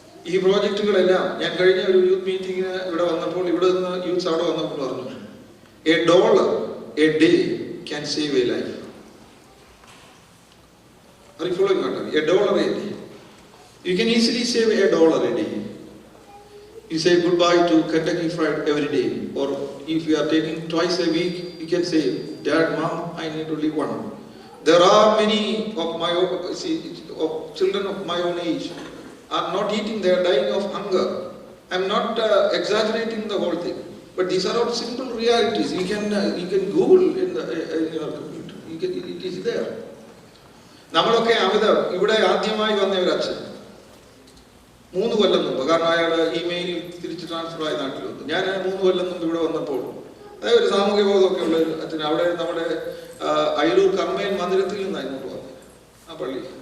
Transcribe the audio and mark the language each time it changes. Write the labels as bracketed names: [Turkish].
[Malayalam] ഈ പ്രോജക്റ്റുകളെല്ലാം ഞാൻ കഴിഞ്ഞ ഒരു യൂത്ത് മീറ്റിങ്ങിന് ഇവിടെ വന്നപ്പോൾ, ഇവിടെ നിന്ന് യൂത്ത്സ് അവിടെ വന്നപ്പോൾ പറഞ്ഞു, [English] $1 a day can save a life. Are you following what? $1 a day. You can easily save $1 a day. You say goodbye to Kentucky Fried every day. Or if you are taking twice a week, you can say, Dad, Mom, I need to leave one. There are many of my of children of my own age are not eating, they are dying of hunger. I am not exaggerating the whole thing. But these are all simple realities. You can Google in your computer. It is there. [Malayalam] നമ്മളൊക്കെ ഇവിടെ ആദ്യമായി വന്ന ഒരു അച്ഛൻ 3 കൊല്ലം മുമ്പ്, കാരണം അയാൾ email തിരിച്ച് ട്രാൻസ്ഫർ ആയി നാട്ടിൽ വന്നു. ഞാൻ 3 കൊല്ലം മുമ്പ് ഇവിടെ വന്നപ്പോൾ അതായത് ഒരു സാമൂഹ്യ ബോധമൊക്കെ ഉള്ള ഒരു അച്ഛൻ അവിടെ നമ്മുടെ അയലൂർ കർമ്മയൻ മന്ദിരത്തിൽ നിന്നാണ് ഇങ്ങോട്ട് വന്നത്, ആ പള്ളി.